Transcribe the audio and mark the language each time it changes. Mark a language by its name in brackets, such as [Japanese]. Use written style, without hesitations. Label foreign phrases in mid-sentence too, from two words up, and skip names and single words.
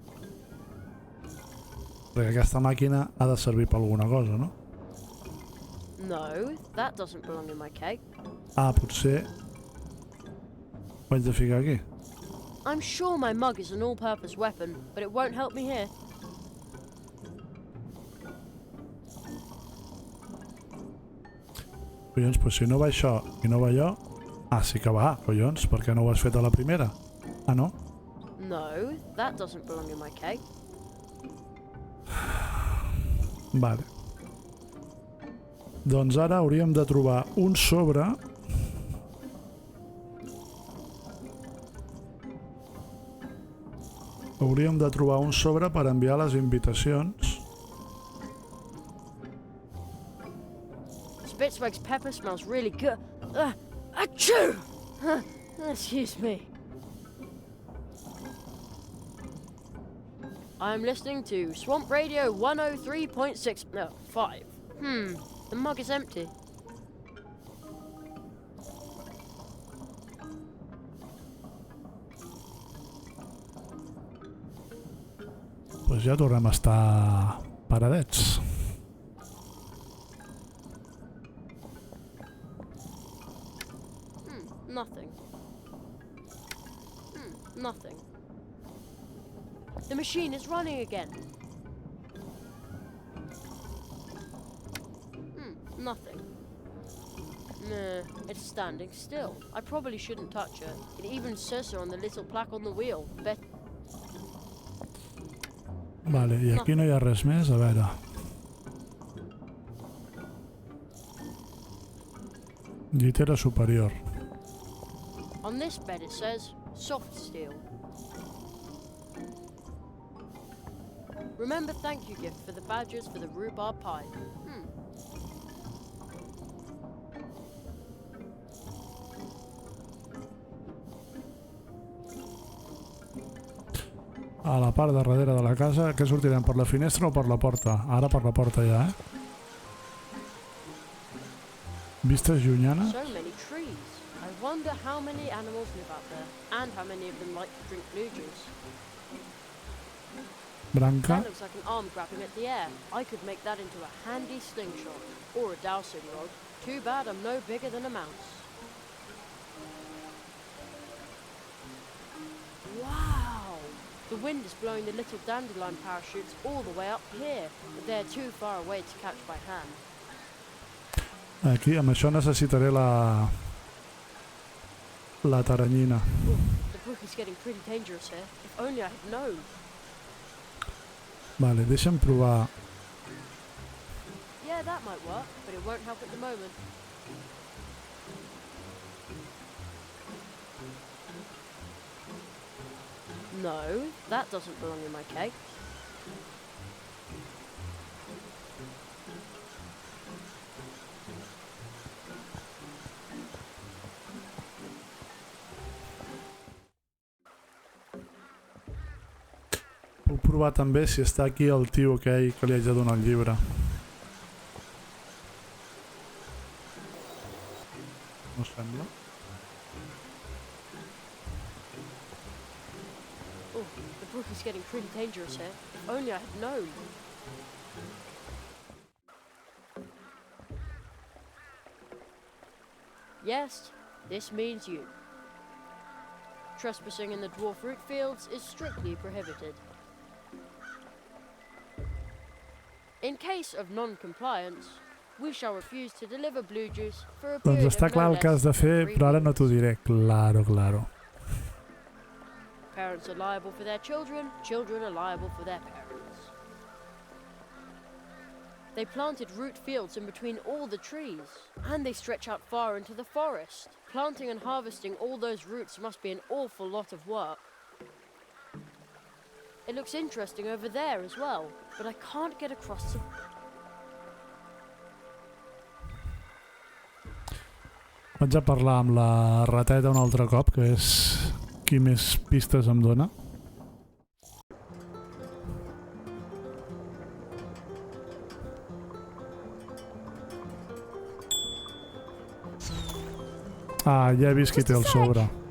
[Catalan] Perquè aquesta màquina ha de servir per alguna cosa, no? [English] No, that doesn't belong in my cake. [Catalan] Ah, potser ho haig de ficar aquí. [English] I'm sure my mug is an all-purpose weapon, but it won't help me here. [Catalan] Collons, pues si no va això i no va allò... Ah, sí que va, collons, per què no ho has fet a la primera? Ah, no? [English] No, that doesn't belong in my cake. [Catalan] Vale. Doncs ara hauríem de trobar un sobre... Hauríem de trobar un sobre per enviar les invitacions. [English] Spitzweg's pepper smells really good. Achoo! Excuse me. I'm listening to Swamp Radio 103.6. No, 5. The mug is empty. [Catalan] Pues ja tornem a estar paradets. [English] Nothing. Nothing. The machine is running again. Nothing. Nah, it's standing still. I probably shouldn't touch it. It even says so on the little plaque on the wheel. [Catalan] Vale, i aquí no hi ha res més, a veure. Llitera superior. [English] On this bed it says soft steel. Remember thank you gift for the badges for the rhubarb pie. [Catalan] A la part de darrere de la casa, que sortirem per la finestra o per la porta? Ara per la porta ja, Vistes llunyanes? [English] So many trees. I wonder how many animals live out there, and how many of them like to drink blue juice. [Catalan] Branca. [English] That looks like an arm grabbing at the air. I could make that into a handy slingshot, or a dowsing rod. Too bad I'm no bigger than a mouse. Wow! The wind is blowing the little dandelion parachutes all the way up here, but they're too far away to catch by hand. [Catalan] Aquí, amb això necessitaré la taranyina. [English] The brook is getting pretty dangerous here. If only I had known. [Catalan] Vale, deixa'm provar. [English] Yeah, that might work, but it won't help at the moment. No, that doesn't belong in my cake. [Catalan] Puc provar també si està aquí el tio aquell que li haig de donar el llibre. No sembla. [English] Oh, the brook is getting pretty dangerous here. If only I had known. Yes, this means you. Trespassing in the dwarf root fields is strictly prohibited. In case of non-compliance, we shall refuse to deliver blue juice for a period [Catalan] Doncs està [English] of [Catalan] clar [English] no [Catalan] el que has de [English] less [Catalan] fer, [English] than 3 [Catalan] però ara no [English] weeks. [Catalan] t'ho diré. Claro. [English] Parents are liable for their children, children are liable for their parents. They planted root fields in between all the trees, and they stretch out far into the forest. Planting and harvesting all those roots must be an awful lot of work. It looks interesting over there as well, but I can't get across to... [Catalan] Vaig a parlar amb la rateta un altre cop, que és qui més pistes em dona. Ah, ja he vist qui té el sobre.